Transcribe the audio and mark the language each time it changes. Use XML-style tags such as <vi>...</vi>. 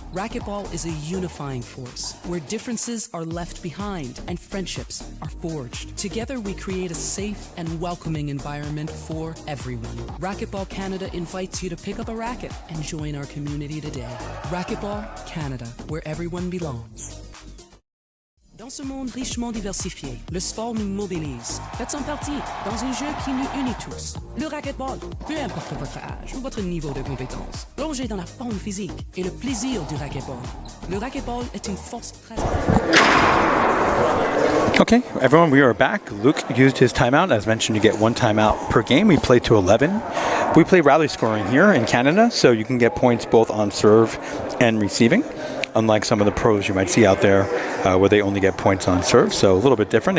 <en>Racquetball is a unifying force where differences are left behind and friendships are forged. Together we create a safe and welcoming environment for everyone. Racquetball Canada invites you to pick up a racket and join our community today. Racquetball Canada, where everyone belongs.</en> <fr>Dans ce monde richement diversifié, le sport nous modélise. Faites-en partie dans un jeu qui nous unit tous. Le racquetball, peu importe votre âge ou votre niveau de compétence. Plongez dans la forme physique et le plaisir du racquetball. Le racquetball est une force très...</fr> <en>Okay, everyone, we are back. Luke used his timeout. As mentioned, you get 1 timeout per game. We play to 11. We play rally scoring here in Canada, so you can get points both on serve and receiving, unlike some of the pros you might see out there where they only get points on serve. So a little bit different.</en>